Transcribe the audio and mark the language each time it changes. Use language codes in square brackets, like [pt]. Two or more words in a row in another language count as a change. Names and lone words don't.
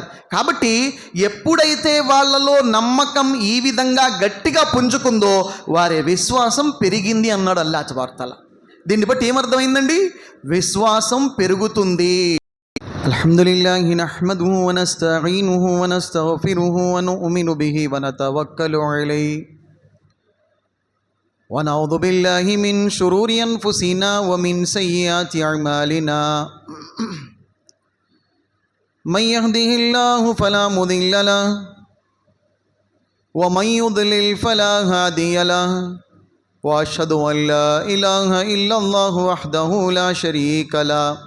[te] కాబట్టి ఎప్పుడైతే వాళ్ళలో నమ్మకం ఈ విధంగా గట్టిగా పుంజుకుందో వారి విశ్వాసం పెరిగింది అన్నాడు అల్లాహ్ [ar] تبارك وتعالى. [te] దీన్ని బట్టి ఏమర్థమైందండి? విశ్వాసం పెరుగుతుంది. [ar] الحمد لله نحمده ونستعينه ونستغفره ونؤمن به ونتوكل عليه ونعوذ بالله من شرور أنفسنا ومن سيئات أعمالنا من يهده الله فلا مضل له ومن يضلل فلا هادي له وأشهد أن لا إله إلا الله وحده لا شريك له